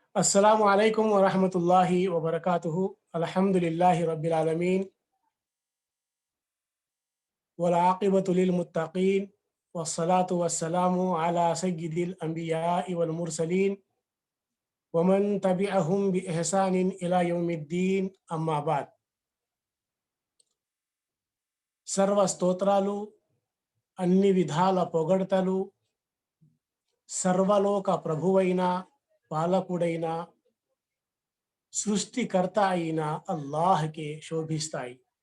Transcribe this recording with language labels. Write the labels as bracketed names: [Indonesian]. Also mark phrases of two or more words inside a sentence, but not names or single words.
[Arabic] السلام عليكم ورحمة الله وبركاته. الحمد لله رب العالمين والعاقبة للمتقين والصلاة والسلام على سيد الأنبياء والمرسلين ومن تبعهم بإحسان إلى يوم الدين أما بعد. [Telugu] సర్వ స్తోత్రాలు, అన్ని విధాల పొగడ్తలు సర్వలోక ప్రభువైన పాలకుడైన సృష్టికర్త అయిన అల్లాహ్కే శోభిస్తాయి.